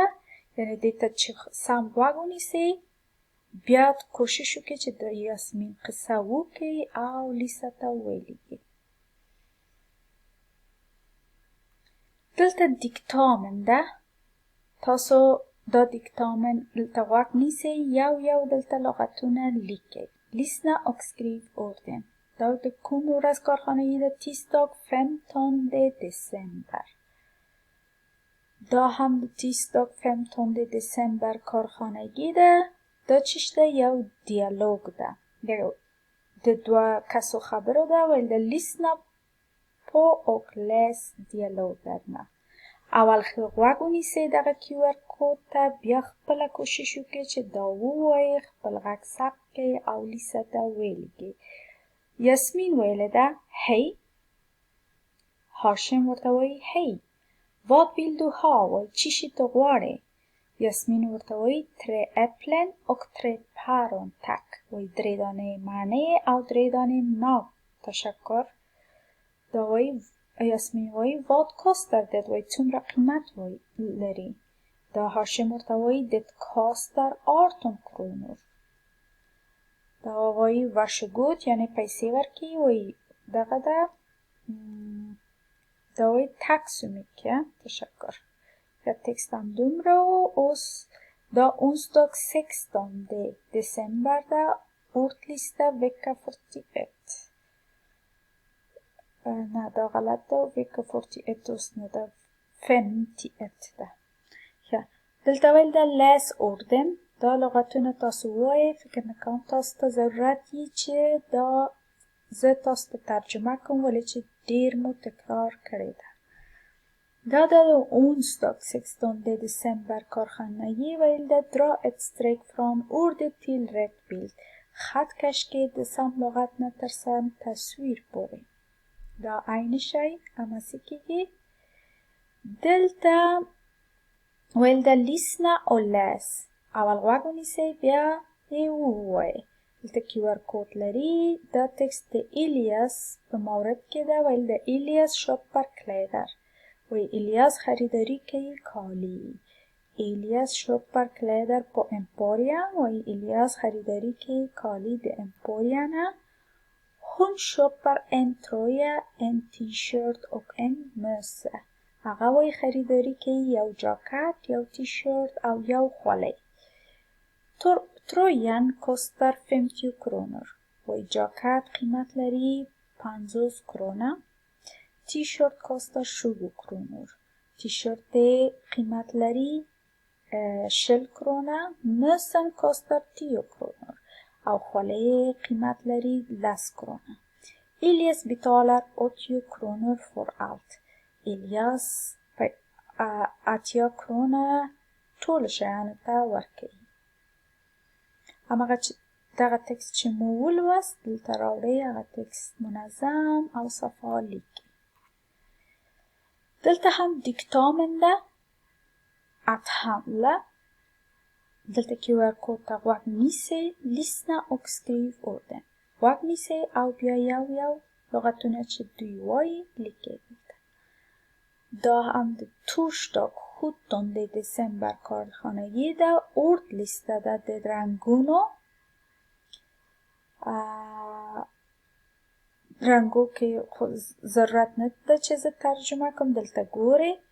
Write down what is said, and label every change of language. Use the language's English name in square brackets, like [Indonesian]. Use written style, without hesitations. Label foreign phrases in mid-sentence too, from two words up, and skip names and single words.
[Pashto] یعنې دې ته چې سم غوږ ونیسئ بیا کوشش وکړئ چې د یاسمین قصه وکړئ او لیسه ته ولیږئ. دلته دیکتامن ده. تاسو دا دیکتامن دلته غوږ نیسئ یو یو دلته لغتونه لیکئ. [Swedish] لیسنا och skriv orden. [Pashto] دا د کوم ورځ کارخانگی ده؟ [Swedish] tisdag 15 december. [Pashto] دا هم د [Swedish] tisdag 15 december [Pashto] کارخانگی ده. دا چیش ده؟ یو دیالوگ ده. د دوه کسو خبرو ده. ویل ده [Swedish] lyssna på och läs dialogerna. [Pashto] اول غوږ ونیسئ دغه QR کود ته. بیا خپله کوشش وکړئ چې دا ووایئ، خپل غږ ثبت کړئ او لیسه ته ولیږئ. یاسمین ویلې ده هی. هاشم ورته وایي هی. [Swedish] vad vill du ha؟ [Pashto] وایي چی شي ته غواړې؟ [Swedish] یاسمین [Pashto] ورته وایي [Swedish] 3 äpplen och 3 päron tack. [Pashto] وایي 3 دانې مڼې او 3 دانې ناک تشکر. دا وایي یاسمین وایي [Swedish] vad kostar det؟ [Pashto] وایي څومره قیمت لري؟ دا هاشم ورته وایي [Swedish] det kostar 18 kronor. [Pashto] دا وایي varsågod یعنی پیسې ورکړي. وایي دغه ده. دا وایي [Swedish] tack så mycket [Pashto] تشکر. یا تکستم دومره و دا [Swedish] onsdag 16 december [Pashto] ده. [Swedish] ordlista vecka 41. [Pashto] نه دا غلط ده. vecka 41 اوس نه ده 51 ده. دلته ویل ده [Swedish] läs orden. [Pashto] دا لغتونه تاسو ووایئ. فکر نه کوم تاسو ته ضرورت وي چې دا زه تاسو ته ترجمه کوم ولې چې ډېر مو تکرار کړې ده. دا د [Swedish] onsdag 16 december [Pashto] کارخانگی ویل ده [Swedish] dra ett streck från ordet till rätt bild. [Pashto] خط کش کې د سم لغت نه تر سم تصویر پورې. دا عین شی هماسې کېږي. دلته ویل ده [Swedish] lyssna och läs [Pashto] اول غوږ ونیسئ بیا یې ووایئ. دلته QR کوډ لري. دا تکست د ایلیاس په مورد کې ده. ویل د ایلیاس [Swedish] shoppar kläder. [Pashto] وی ایلیاس خریداری کوي کالی. [Swedish] Elias shoppar kläder på Emporium. [Pashto] وی ایلیاس خریداری کوي کالی د امپوریا نه. [Swedish] Hon köper en tröja, en t-shirt och en mössa. [Pashto] هغه وی خریداری کوي یو جاکت، یو تی-شرت او یو خولۍ. [Swedish] Tröjan kostar 50 kronor. [Pashto] وی جاکت قیمت لري 50 krona. [Swedish] T-shirt kostar 20 kronor. [Pashto] تی-شرت قیمت لري 20 krona. [Swedish] Mössan kostar 10 kronor. [Pashto] او خولۍ قیمت لري 10 krona. [Swedish] Elias betalar 80 kronor för allt. [Pashto] Elias 80 krona ټول شیانو ته ورکوي. هماغه دغه تکست چې مو ولوست دلته راوړئ. هغه تکست منظم او صفا لیکئ. دلته هم دیکتامن ده. [Swedish] att handla. [Pashto] دلته QR کوډ ته غوږ نیسئ. [Swedish] lyssna och skriv orden. [Pashto] غوږ نیسئ او بیا یو یو لغتونه چې دوی وایي لیکئ. دا هم د [Swedish] torsdag 17 december [Pashto] کارخانگی ده. ordlista ده د رنگونو. رنگو که ضرورت نداره چې زه ترجمه کوم. دلته ګورئ.